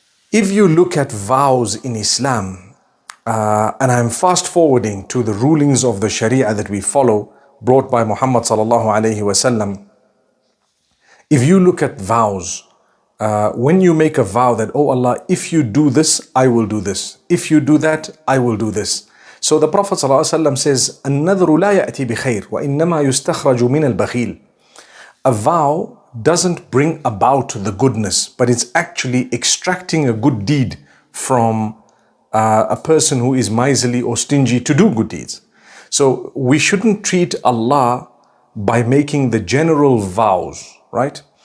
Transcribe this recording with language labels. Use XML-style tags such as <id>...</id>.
<en>If you look at vows in Islam, and I'm fast forwarding to the rulings of the Sharia that we follow, brought by Muhammad sallallahu alayhi wasallam. If you look at vows, when you make a vow that, oh Allah, if you do this, I will do this. If you do that, I will do this. So the Prophet sallallahu alayhi wasallam says,</en> <ar>النذر لا يأتي بخير وإنما يستخرج من البخيل.</ar> <en>A vow doesn't bring about the goodness, but it's actually extracting a good deed from a person who is miserly or stingy to do good deeds. So we shouldn't treat Allah by making the general vows, right?</en>